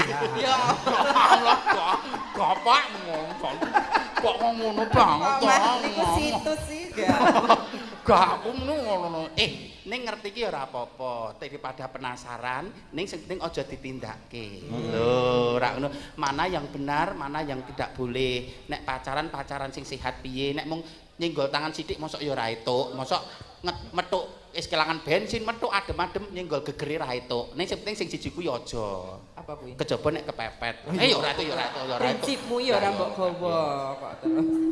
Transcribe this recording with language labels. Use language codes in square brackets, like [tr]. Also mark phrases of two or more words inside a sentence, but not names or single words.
[jv] Ya Allah, Bapak ngomong. Kok ngono banget to. Mas niku situs sih ya. Gak aku ngono. Ning ngerti iki ora apa-apa. Daripada penasaran, ning sing penting aja ditindakke. Lho, ora ngono. [id] Mana yang benar, mana yang tidak boleh. [jv] Nek pacaran sing sehat piye? Nek mung nyenggol tangan sithik mosok ya ora etuk. Mosok metuk wis kelangan bensin, metuk adem-adem nyenggol gegere ra etuk. Ning sing penting sing siji kuwi aja. Apa kuwi? Kejaba nek kepepet. Ya ora etuk, ya ora etuk, ya ora etuk. Prinsipmu ya ora mbok gawa kok terus.